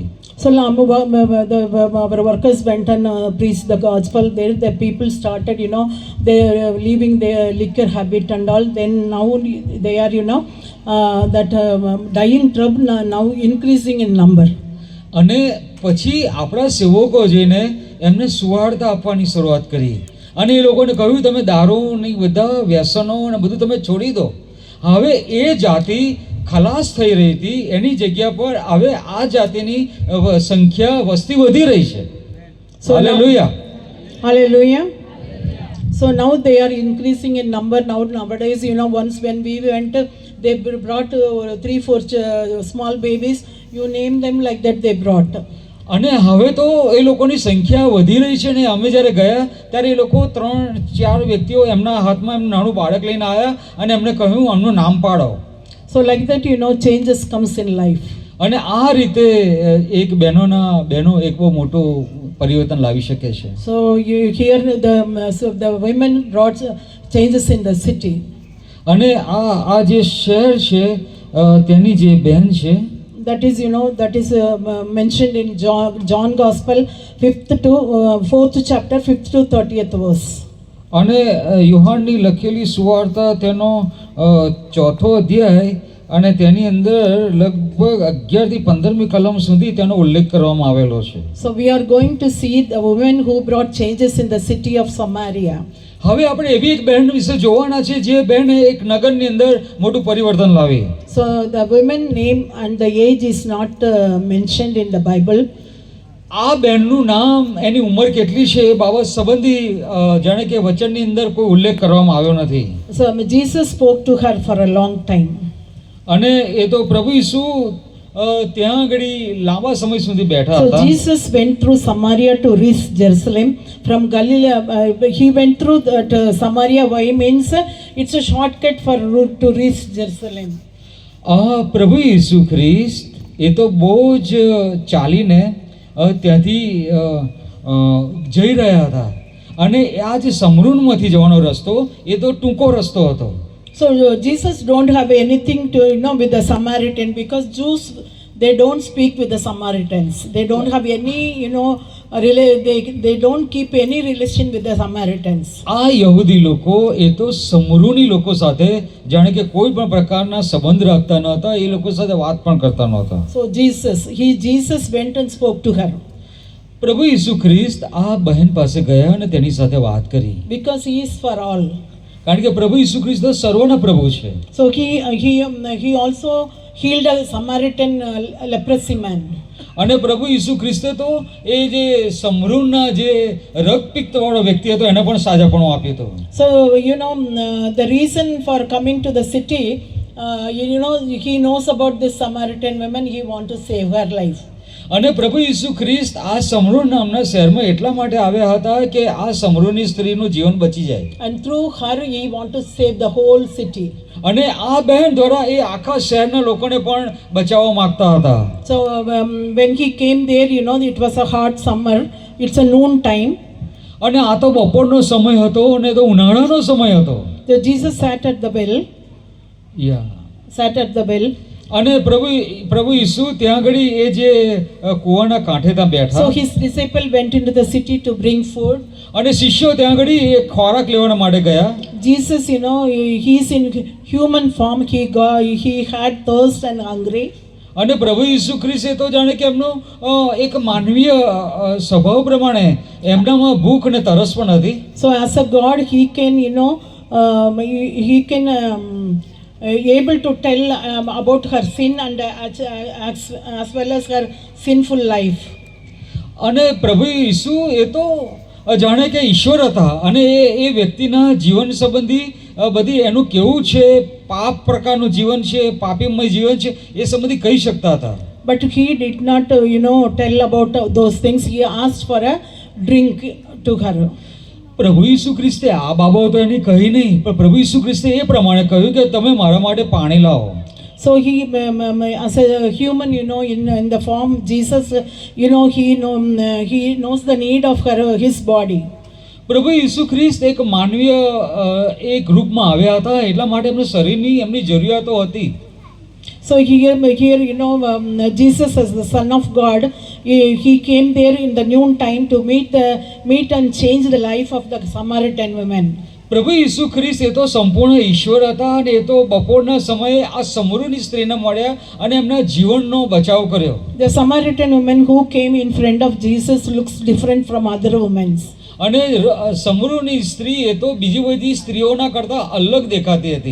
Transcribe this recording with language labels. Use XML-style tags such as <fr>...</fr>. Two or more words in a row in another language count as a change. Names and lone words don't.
<en>So our workers went and preached the gospel there. The people started, they are leaving their liquor habit and all. Then now they are, that dying tribe now increasing in number.</en> <gu>અને પછી આપણા સેવકો જઈને એમને સુવાર્તા આપવાની શરૂઆત કરી અને એ લોકોને કહ્યું તમે દારૂની બધા વ્યસનો અને બધું તમે છોડી દો. હવે એ જાતિ ખલાસ થઈ રહી હતી એની જગ્યા પર હવે આ જાતિની સંખ્યા વસ્તી વધી રહી છે. હાલેલુયા.</gu> <en>Hallelujah. So now they are increasing in number. Nowadays, once when we went, they brought 3-4 small babies. You name them like that, they brought.</en> <gu>અને હવે તો એ લોકોની સંખ્યા વધી રહી છે ને અમે જ્યારે ગયા ત્યારે એ લોકો 3-4 વ્યક્તિઓ એમના હાથમાં એમનું નાનું બાળક લઈને આવ્યા અને એમને કહ્યું આમનું નામ પાડો.</gu> <en>So like that, changes comes in life.</en> <gu>અને આ રીતે બહેનો એક બહુ મોટું પરિવર્તન લાવી શકે છે.</gu> <en>So you hear the women brought changes in the city.</en> <gu>અને આ જે શહેર છે તેની જે બહેન છે,</gu> <en>That is, that is mentioned in John Gospel, 4th chapter, 5th to 30th verse.</en> <gu>અને યોહાનની લખેલી સુવાર્તા તેનો 4થો અધ્યાય અને તેની અંદર લગભગ 11 થી 15મી કલમ સુધી તેનો ઉલ્લેખ કરવામાં આવેલો છે.</gu> <en>So we are going to see the women who brought changes in the city of Samaria.</en> <gu>હવે આપણે એવી એક બહેન વિશે જોવાના છે જે બહેને એક નગરની અંદર મોટું પરિવર્તન લાવી.</gu> <en>So the women name and the age is not mentioned in the Bible.</en> <gu>આ બહેનનું નામ, એની ઉંમર કેટલી છે એ બાબત સંબંધી જાણે કે વચનની અંદર કોઈ ઉલ્લેખ કરવામાં આવ્યો નથી.</gu> <en>So Jesus spoke to her for a long time.</en> <gu>અને એ તો પ્રભુ ઈસુ ત્યાં આગળ લાંબા સમય સુધી બેઠા So હતા.</gu> <en>Jesus went through Samaria to reach Jerusalem. From Galilee, he went through Samaria. Why means it's a shortcut for route to reach Jerusalem.</en> <gu>પ્રભુ ઈસુ ખ્રિસ્ત એ તો બહુ જ ચાલીને ત્યાંથી જઈ રહ્યા હતા. અને આ જે સમરૂનમાંથી જવાનો રસ્તો એ તો ટૂંકો રસ્તો હતો.</gu> <en>So Jesus don't have anything to with the Samaritan, because Jews, they don't speak with the Samaritans. They don't have any they don't keep any relation with the Samaritans.</en> <gu>આ યહૂદી લોકો એ તો સમરૂની લોકો સાથે જાણે કે કોઈ પણ પ્રકારના સંબંધ રાખતા ન હતા, એ લોકો સાથે વાત પણ કરતા નહોતા.</gu> <en>So Jesus went and spoke to her,</en> <gu>પ્રભુ ઈસુ ખ્રિસ્ત આ બહેન પાસે ગયા અને તેની સાથે વાત કરી.</gu> <en>because he is for all.</en> <gu>કારણ કે પ્રભુ ઈસુ ખ્રિસ્ત તો સર્વના પ્રભુ છે.</gu> <en>So he also healed a Samaritan leprosy man.</en> <gu>અને પ્રભુ ઈસુ ખ્રિસ્તે તો એ જે સમરૂનના જે રક્તપિત્ત વાળો વ્યક્તિ હતો એને પણ સાજાપણું આપ્યું હતું.</gu> <en>So the reason for coming to the city, he knows about this Samaritan woman. He want to save her life.</en> <gu>અને પ્રભુ ઈસુ ખ્રિસ્ત આ સમરૂન નામના શહેરમાં એટલા માટે આવ્યા હતા કે આ સમરૂની સ્ત્રીનું જીવન બચી જાય.</gu> <en>And through her he want to save the whole city.</en> <gu>અને આ બહેન દ્વારા એ આખા શહેરના લોકોને પણ બચાવવા માંગતા હતા.</gu> <en>So when he came there, it was a hot summer. It's a noon time.</en> <gu>અને આ તો બપોરનો સમય હતો અને તો ઉનાળાનો સમય હતો.</gu> <en>So Jesus sat at the well. Sat at the well.</en> <gu>અને પ્રભુ ઈસુ ત્યાં આગળ એ જે કૂવાના કાંઠે ત્યાં બેઠા.</gu> <en>So his disciple went into the city to bring food.</en> <gu>અને શિષ્યો ત્યાં આગળ એ ખોરાક લેવા માટે ગયા.</gu> <en>Jesus, he's in human form. He had thirst and hungry.</en> <gu>અને પ્રભુ ઈસુ ખ્રિસ્ત એ તો જાણે કે એમનો એક માનવીય સ્વભાવ પ્રમાણે એમનામાં ભૂખ અને તરસ પણ હતી.</gu> <en>So as a God, he can able to tell about her sin and as well as her sinful life.</en> <gu>અને પ્રભુ ઈસુ એ તો જાણે કે ઈશ્વર હતા અને એ વ્યક્તિના જીવન સંબંધી બધી એનું કેવું છે, પાપ પ્રકારનું જીવન છે, પાપીમય જીવન છે, એ સંબંધી કહી શકતા હતા.</gu> <en>But he did not tell about those things. He asked for a drink to her.</en> <gu>પ્રભુ ઈસુ ખ્રિસ્તે આ બાબતો એની કહી નહીં, પણ પ્રભુ ઈસુ ખ્રિસ્તે એ પ્રમાણે કહ્યું કે તમે મારા માટે પાણી લાવો.</gu> <en>So he, as a human, in the form Jesus, he knows the need of his body.</en> <gu>પ્રભુ ઈસુ ખ્રિસ્ત એક માનવીય એક રૂપમાં આવ્યા હતા, એટલા માટે એમનું શરીરની એમની જરૂરિયાતો હતી.</gu> <en>So here, Jesus as the Son of God, he came there in the noon time to meet and change the life of the Samaritan woman.</en> <gu>પ્રભુ ઈસુ ખ્રિસ્ત એ તો સંપૂર્ણ ઈશ્વર હતા અને એ તો બપોરના સમયે આ સમરૂની સ્ત્રીને મળ્યા અને એમના જીવનનો બચાવ કર્યો.</gu> <en>The Samaritan woman who came in front of Jesus looks different from other women.</en> <gu>અને સમરૂની સ્ત્રી એ તો બીજી બધી સ્ત્રીઓના કરતા અલગ દેખાતી હતી.</gu>